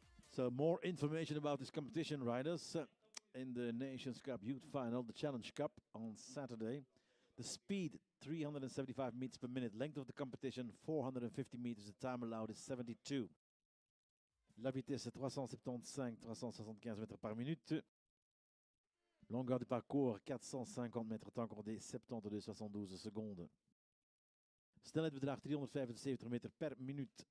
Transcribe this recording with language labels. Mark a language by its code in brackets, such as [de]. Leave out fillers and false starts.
[en] So more information about this competition, riders. In the Nations Cup Youth Final, the Challenge Cup on Saturday. The speed, 375 meters per minute. Length of the competition, 450 meters. The time allowed is 72. [fr] La vitesse, 375-375 mètres par minute. Longueur du parcours, 450 mètres. Temps accordé, 72,72 seconden. [nl] Snelheid bedraagt 375 meter per minuut.